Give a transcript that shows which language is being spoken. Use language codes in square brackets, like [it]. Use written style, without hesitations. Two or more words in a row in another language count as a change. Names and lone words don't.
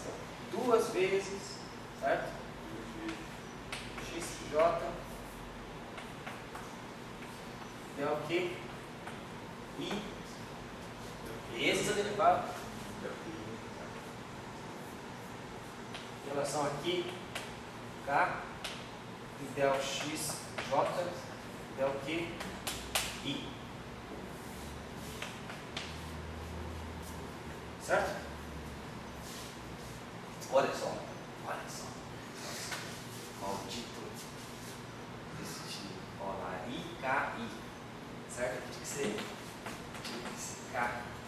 [pt] 2 vezes, certo? xj del Q I vezes a derivada em relação aqui K e del x j del Q I. Certo? Olha só. Maldito destino. Olha lá, IKI. Certo? Tinha que ser K.